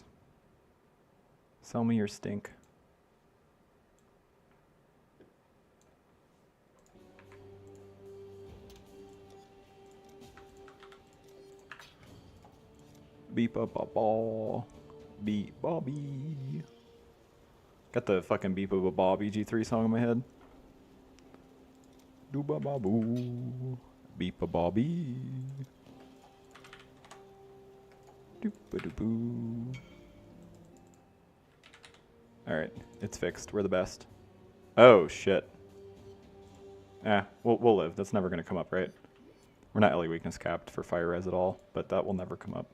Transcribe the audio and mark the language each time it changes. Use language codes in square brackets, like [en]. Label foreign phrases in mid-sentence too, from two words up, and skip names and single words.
[en] Sell me your stink. Beep up a ball. Beep Bobby. Got the fucking Beep up a Bobby G3 song in my head. Do ba ba boo. Beep a Bobby. Doop a doo boo. Alright, it's fixed. We're the best. Oh shit. We'll live. That's never gonna come up, right? We're not LE weakness capped for fire res at all, but that will never come up.